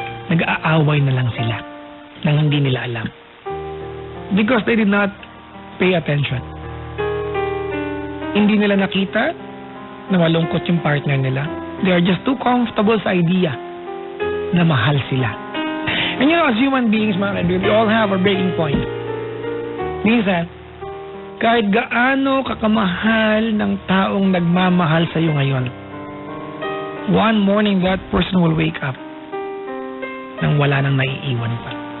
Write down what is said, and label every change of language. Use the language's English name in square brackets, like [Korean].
[Filipino] Nag-aaway na lang sila nang hindi nila alam. [English] Because they did not pay attention. [Filipino] Hindi nila nakita na malungkot yung partner nila. [English] They are just too comfortable sa idea [Filipino] na mahal sila. [English] And you know, as human beings, mga kaibigan, we all have our breaking point. [Filipino] Minsan, kahit gaano kakamahal ng taong nagmamahal sa iyo ngayon, [English] one morning that person will wake up [Filipino] nang wala nang naiiwan pa.